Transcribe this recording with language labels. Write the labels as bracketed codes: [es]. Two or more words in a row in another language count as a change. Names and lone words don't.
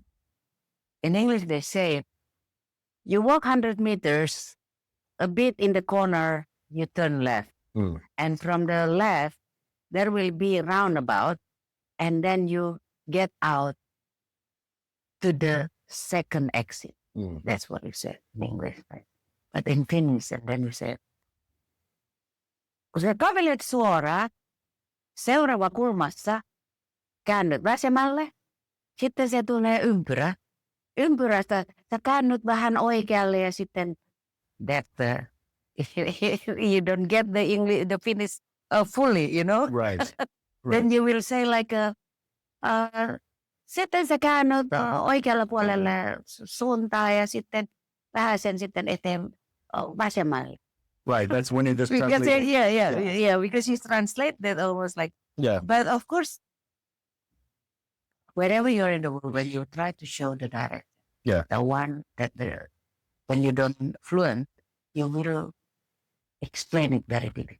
[en] In English, they say, you walk 100 meters, a bit in the corner, you turn left. Mm. And from the left, there will be a roundabout, and then you get out to the second exit. Mm. That's what you said in English. Right? But in Finnish, and then you say, [fi] kun sä kävelet suoraan, seuraava kulmassa, käännyt vasemmalle, sitten se tulee ympyrä. Ympyrästä sä käännyt vähän oikealle ja sitten [en] that you don't get the English, the Finnish fully, you know? Right. Then you will say like, [fi] sitten sä käännyt oikealla puolelle suuntaan ja sitten vähän sen sitten eteen vasemmalle. [en] Right. That's when it just Because, translates. yeah, because you translate that almost like, Yeah. but of course, wherever you're in the world, when you try to show the direction, the one that when you don't fluent, you will explain it very difficult.